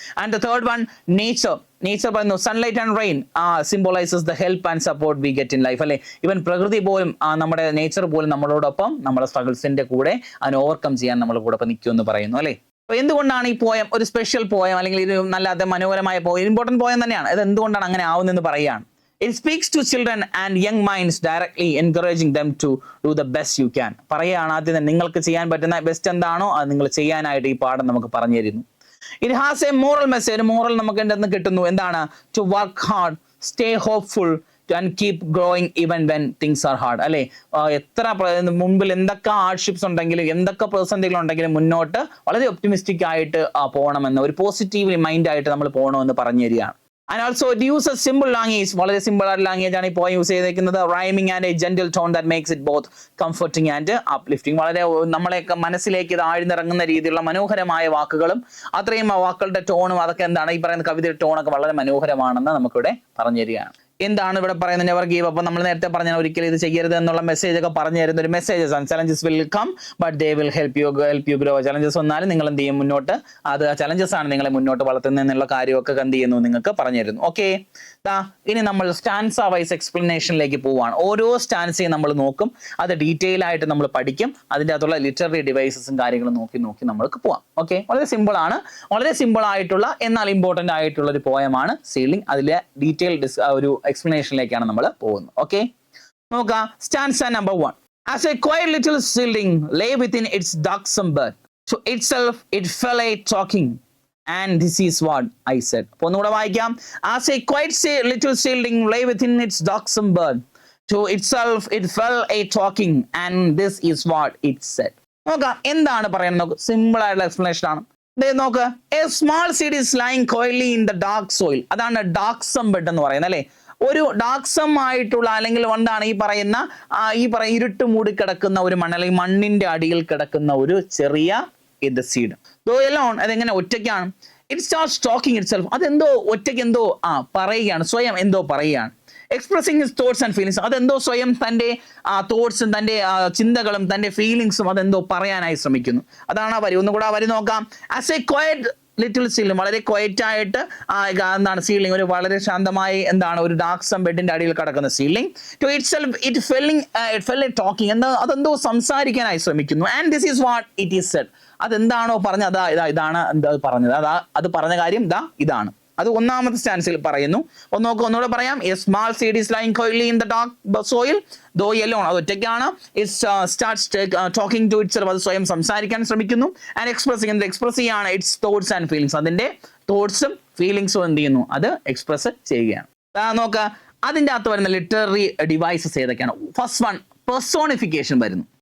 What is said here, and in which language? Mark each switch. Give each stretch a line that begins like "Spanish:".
English: And the third one, nature പറയുന്നു sunlight and rain symbolises the help and support we get in life.
Malayalam: അല്ലെ, ഇവൻ പ്രകൃതി പോലും നമ്മുടെ നേച്ചർ പോലും നമ്മളോടൊപ്പം നമ്മുടെ സ്ട്രഗിൾസിന്റെ കൂടെ അതിനെ ഓവർകം ചെയ്യാൻ നമ്മുടെ കൂടെ നിൽക്കും എന്ന് പറയുന്നു. അല്ലെ, അപ്പൊ എന്തുകൊണ്ടാണ് ഈ പോയം ഒരു സ്പെഷ്യൽ പോയം അല്ലെങ്കിൽ ഒരു നല്ല മനോഹരമായ പോയം, ഇമ്പോർട്ടന്റ് പോയം തന്നെയാണ്. ഇത് എന്തുകൊണ്ടാണ് അങ്ങനെ ആവുന്നതെന്ന് പറയുകയാണ്.
English: It speaks to children and young minds directly, encouraging them to do the best you can.
Malayalam: പറയുകയാണ് ആദ്യം തന്നെ നിങ്ങൾക്ക് ചെയ്യാൻ പറ്റുന്ന ബെസ്റ്റ് എന്താണോ അത് നിങ്ങൾ ചെയ്യാനായിട്ട് ഈ പാഠം നമുക്ക് പറഞ്ഞു തരുന്നു.
English: It has a moral message.
Malayalam: ഒരു മോറൽ നമുക്ക് എന്തെന്ന് കിട്ടുന്നു. എന്താണ്?
English: To work hard, stay hopeful and keep growing even when things are hard.
Malayalam: അല്ലെ, എത്ര മുമ്പിൽ എന്തൊക്കെ ഹാർഡ്ഷിപ്സ് ഉണ്ടെങ്കിലും എന്തൊക്കെ പ്രതിസന്ധികൾ ഉണ്ടെങ്കിലും മുന്നോട്ട് വളരെ ഒപ്റ്റിമിസ്റ്റിക് ആയിട്ട് പോകണമെന്ന്, ഒരു പോസിറ്റീവ് മൈൻഡ് ആയിട്ട് നമ്മൾ പോകണമെന്ന് പറഞ്ഞു തരികയാണ്.
English: And also it uses simple language,
Malayalam: വളരെ സിമ്പിൾ ആയിട്ട് ലാംഗ്വേജ് ആണ് ഈ പോയം യൂസ് ചെയ്തിരിക്കുന്നത്.
English: Rhyming and a gentle tone that makes it both comforting and uplifting.
Malayalam: വളരെ നമ്മളെയൊക്കെ മനസ്സിലേക്ക് ഇത് ആഴ്ന്നിറങ്ങുന്ന രീതിയിലുള്ള മനോഹരമായ വാക്കുകളും അത്രയും ആ വാക്കുകളുടെ ടോണും അതൊക്കെ എന്താണ് ഈ പറയുന്ന കവിതയുടെ ടോണൊക്കെ വളരെ മനോഹരമാണെന്ന് നമുക്കിവിടെ പറഞ്ഞു തരികയാണ്. എന്താണ് ഇവിടെ പറയുന്നത്?
English: Never give up.
Malayalam: നമ്മൾ നേരത്തെ പറഞ്ഞാൽ ഒരിക്കലും ഇത് ചെയ്യരുത് എന്നുള്ള മെസ്സേജ് ഒക്കെ പറഞ്ഞു തരുന്ന ഒരു മെസ്സേജസ് ആണ്.
English: Challenges will come but they will help you grow.
Malayalam: Challenges വന്നാലും നിങ്ങൾ എന്ത് ചെയ്യും? മുന്നോട്ട്, അത് ചലഞ്ചസ് ആണ് നിങ്ങളെ മുന്നോട്ട് വളർത്തുന്നതെന്നുള്ള കാര്യമൊക്കെ എന്ത് ചെയ്യുന്നു നിങ്ങൾക്ക് പറഞ്ഞു തരുന്നു. ഓക്കെ, ഇനി നമ്മൾ സ്റ്റാൻസ വൈസ് എക്സ്പ്ലനേഷനിലേക്ക് പോവാണ്. ഓരോ സ്റ്റാൻസയും നമ്മൾ നോക്കും, അത് ഡീറ്റെയിൽ ആയിട്ട് നമ്മൾ പഠിക്കും. അതിൻ്റെ അകത്തുള്ള ലിറ്റററി ഡിവൈസസും കാര്യങ്ങളും നോക്കി നമ്മൾക്ക് പോവാം. ഓക്കെ, വളരെ സിമ്പിൾ ആണ്, വളരെ സിമ്പിൾ ആയിട്ടുള്ള എന്നാൽ ഇമ്പോർട്ടൻ്റ് ആയിട്ടുള്ള ഒരു പോയമാണ് സീഡ്ലിംഗ്. അതിലെ ഡീറ്റെയിൽ ഒരു എക്സ്പ്ലനേഷനിലേക്കാണ് നമ്മൾ പോകുന്നത്. ഓക്കെ, നോക്കാം. Stanza number 1.
English: As a quiet little seedling lay within its darksome bud, to itself it fell a talking, and this is what I said.
Malayalam: അപ്പോൾ ഒന്നുകൂടെ വായിക്കാം.
English: As a quiet little seedling lay within its darksome bud, to itself it fell a talking, and this is what it said.
Malayalam: നോക്കാം എന്താണ് പറയുന്നത്. നോക്ക്, simple ആയിട്ടുള്ള explanation ആണ്. നോക്ക്,
English: A small seed is lying quietly in the dark soil.
Malayalam: അതാണ് ഡാർക്സം bed എന്ന് പറയുന്നത്. അല്ലെ, ഒരു ഡാർക്സം ആയിട്ടുള്ള അല്ലെങ്കിൽ എന്താണ് ഈ പറയുന്ന ഇരുട്ട് മൂടി കിടക്കുന്ന ഒരു അല്ലെങ്കിൽ മണ്ണിന്റെ അടിയിൽ കിടക്കുന്ന ഒരു ചെറിയ ഇത് സീഡ്. അതെങ്ങനെ ഒറ്റയ്ക്കാണ്.
English: It starts talking itself.
Malayalam: അതെന്തോ ഒറ്റയ്ക്ക് എന്തോ പറയുകയാണ്, സ്വയം എന്തോ പറയുകയാണ്.
English: Expressing his thoughts and feelings.
Malayalam: അതെന്തോ സ്വയം തൻ്റെ തോട്ട്സും തൻ്റെ ചിന്തകളും തൻ്റെ ഫീലിങ്സും അതെന്തോ പറയാനായി ശ്രമിക്കുന്നു. അതാണ് ആ വരി. ഒന്നുകൂടെ ആ വരി നോക്കാം.
English: as a quiet little seedling,
Malayalam: വളരെ ക്വയറ്റ് ആയിട്ട് എന്താണ് സീലിംഗ്, ഒരു വളരെ ശാന്തമായി എന്താണ് ഒരു ഡാർക്സം ബെഡിന്റെ അടിയിൽ കിടക്കുന്ന ceiling.
English: to itself it fell a talking,
Malayalam: അതെന്തോ സംസാരിക്കാനായി ശ്രമിക്കുന്നു.
English: And this is what it is said.
Malayalam: അതെന്താണോ പറഞ്ഞത് ഇതാണ് എന്താ പറഞ്ഞത്, അത് പറഞ്ഞ കാര്യം ഇതാണ്. അത് ഒന്നാമത്തെ സ്റ്റാൻസിൽ പറയുന്നു. ഒന്നുകൂടെ പറയാം.
English: A small seed is lying quietly in the dark soil though alone.
Malayalam: അത് ഒറ്റയ്ക്കാണ്.
English: It starts talking to itself.
Malayalam: അത് സ്വയം സംസാരിക്കാൻ ശ്രമിക്കുന്നു. ആൻഡ് എക്സ്പ്രസ് ചെയ്യാണ്
English: Its thoughts and feelings.
Malayalam: അതിന്റെ തോട്ട്സും ഫീലിങ്സും എന്ത് ചെയ്യുന്നു, അത് എക്സ്പ്രസ് ചെയ്യുകയാണ്. നോക്കുക, അതിൻ്റെ അകത്ത് വരുന്ന ലിറ്റററി ഡിവൈസസ് ഏതൊക്കെയാണ്? ഫസ്റ്റ് വൺ, പെർസോണിഫിക്കേഷൻ വരുന്നു.